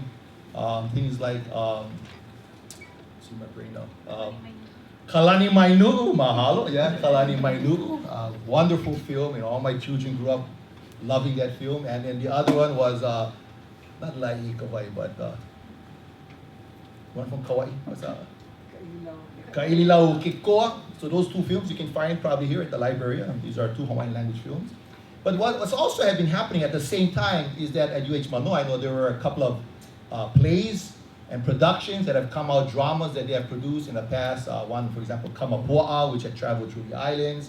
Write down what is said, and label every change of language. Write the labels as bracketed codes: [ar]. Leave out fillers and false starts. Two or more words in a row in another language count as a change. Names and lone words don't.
[en] Things like, see my brain now. Kalani Mainu'u, mahalo, yeah, Kalani Mainu'u, wonderful film. All my children grew up loving that film. And then the other one was, not La'i but one from Kauai. What's that? Kaiʻanui. So those two films you can find probably here at the library. These are two Hawaiian language films. But what's also have been happening at the same time is that at UH Manoa, I know there were a couple of plays and productions that have come out, dramas that they have produced in the past. One, for example, Kamapua'a, which had traveled through the islands.